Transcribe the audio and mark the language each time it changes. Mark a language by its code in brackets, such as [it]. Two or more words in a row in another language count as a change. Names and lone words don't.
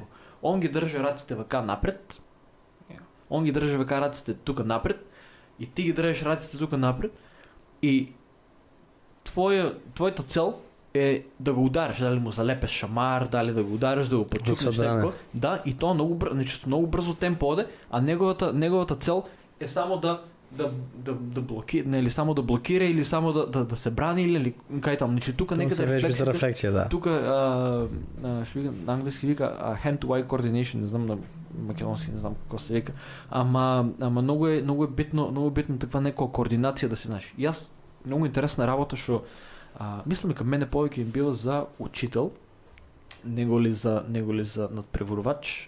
[mk] Он ги држи раците вака напред. Он ги држи вака раците тука напред и ти ги држиш раците тука напред и твојата цел е да го удариш, дали му залепеш шамар, дали да го удариш, да го почукнеш некој. Да, и тоа многу брзо темпо оде, а неговата цел е само да блокира, или само да блокира или само да се брани или кај таму. Значи тука некаде рефлексија, да. Тука што вика на англиски вика [en] hand to eye coordination, [mk] не знам на македонски, не знам како се вика. Ама многу е битно таква некоја координација да се знаеш. Јас многу интересна работа што мислам дека мене повеќе им била за учител, него ли за надпреварувач.